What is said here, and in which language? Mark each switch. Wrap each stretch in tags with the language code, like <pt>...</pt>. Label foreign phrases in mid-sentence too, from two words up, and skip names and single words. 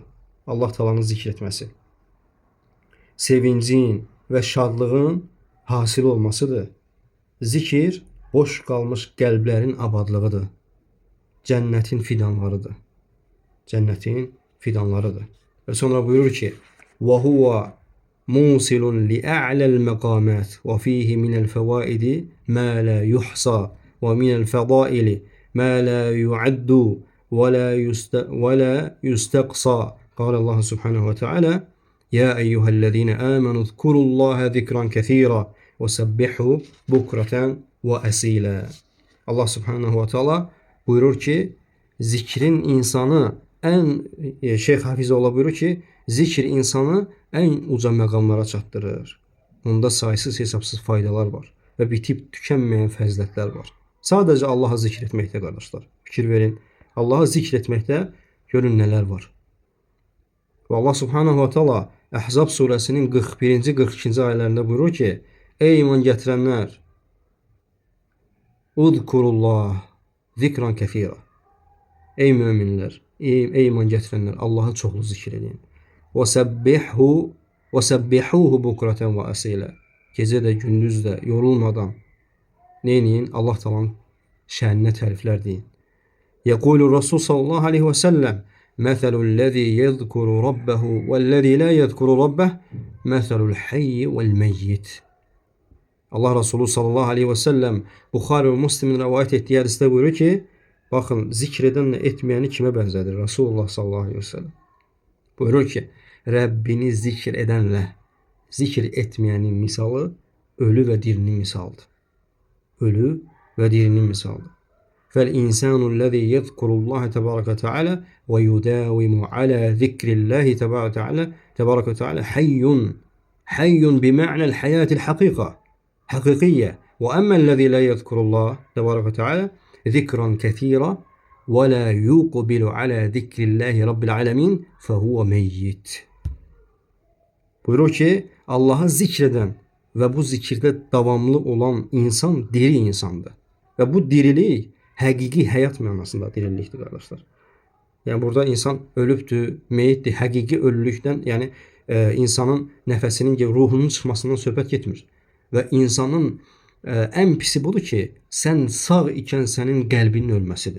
<az>Allah Taala'nı zikr etməsi. Sevincin və şadlığın hasil olmasıdır. Zikir boş qalmış qəlblərin abadlığıdır. Cənnətin fidanlarıdır. Cənnətin fidanlarıdır. Və sonra buyurur ki,</az> <ar>وَهُوَ موصل لأعلى المقامات وفيه من الفوائد ما لا يحصى ومن الفضائل ما لا يعد ولا يستقصى قال الله سبحانه وتعالى يا أيها الذين آمنوا اذكروا الله ذكرا كثيرا وسبحوا بكرة وأسيلا.</ar> <az>Allah</az> <ar>سبحانه وتعالى</ar> <az>buyurur ki zikrin insanı Şeyx Hafizoğlu buyurur ki zikr insanı en uca məqamlara çatdırır. Onda saysız hesabsız faydalar var və bitib tükənməyən fəzilətlər var. Sadəcə Allahı zikr etməkdə qardaşlar. Fikir verin. Allahı zikr etməkdə görün nələr var. Və Allah</az> <ar>سبحانه وتعالى</ar> <az>Əhzab surəsinin 41-ci 42-ci ayələrində buyurur ki ey iman gətirənlər</az> <ar>اذكروا الله ذكرا كثيرا.</ar> <az>Ey müminlər, ey iman gətirənlər, Allahı çoxlu zikr edin.</az> <ar>وسبحوه بكرة وأصيلا.</ar> <az>Gecə də, gündüz də yorulmadan neyin? Allah Taala'nın şəninə təriflər deyin.</az> <ar>يقول الرسول صلى الله عليه وسلم مثل الذي يذكر ربه والذي لا يذكر ربه مثل الحي والميت.</ar> <tr>Allah Resulü</tr> <ar>صلى الله عليه وسلم</ar> <tr>Buxari ve Müslim'in rivayet ettiği hadiste buyuruyor ki bakın zikredenle etmeyeni kime benzedir? Resulullah</tr> <ar>صلى الله عليه وسلم</ar> <tr>buyuruyor ki Rabbini zikir edenle zikir etmeyenin misalı ölü ve dirinin misalıdır. Ölü ve dirinin misalıdır.</tr> <ar>فَالْاِنْسَانُ الَّذ۪ي يَذْكُرُ اللّٰهِ تَبَارَكَ وَتَعَالَى وَيُدَاوِمُ عَلَى ذِكْرِ اللّٰهِ تَبَارَكَ وَتَعَالَى حَيٌّ بِمَعْنَى الْحَيَاةِ الْحَقِيقَةِ حقيقية وأما الذي لا يذكر الله تبارك وتعالى ذكرا كثيرا ولا يقبل على ذكر الله رب العالمين فهو ميت.</ar> <tr>Buyurur ki Allah'ı zikreden ve bu zikirde davamlı olan insan diri insandır.</tr> <az>Ve bu dirilik həqiqi həyat mənasında dirilikdir qardaşlar. Yəni burada insan ölübdür, meyitdir. Həqiqi ölülükdən, yəni insanın nəfəsinin, ruhunun çıxmasından söhbət getmir. Və insanın ən pisi budur ki, sən sağ ikən sənin qəlbinin ölməsidir.</az>